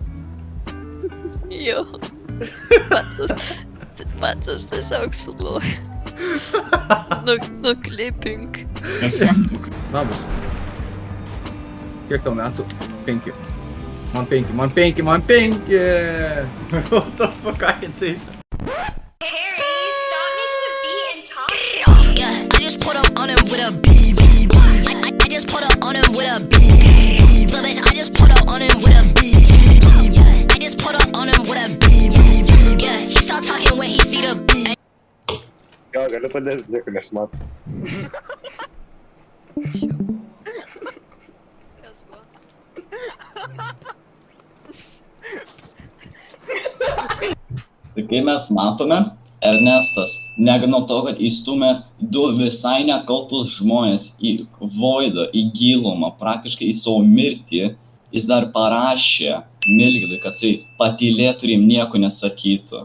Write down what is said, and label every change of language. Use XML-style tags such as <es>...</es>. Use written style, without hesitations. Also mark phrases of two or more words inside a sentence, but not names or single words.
<lt>Jo. Matas tiesiog suloja. Nuklipink. Labas. Kiek tau metų? 5. Man 5, man 5, man 5!</lt> <en>What the fuck, I can say. Yeah, I just put up on him with a B. I just put up on him with a B. Little bitch, I just put up on him with a B. Yeah, I just put up on him with a B. Yeah, he start talking when he see the B.</en> <lt>Jo, galiu padėti, nieko nesimato. Kas va? Tai kai mes matome, Ernestas, negana to, kad įstumė 2 visai nekaltus žmonės į voidą, į gilumą, praktiškai į savo mirtį, jis dar parašė Milgidui, kad jisai patylėtų ir jam nieko nesakytų.</lt>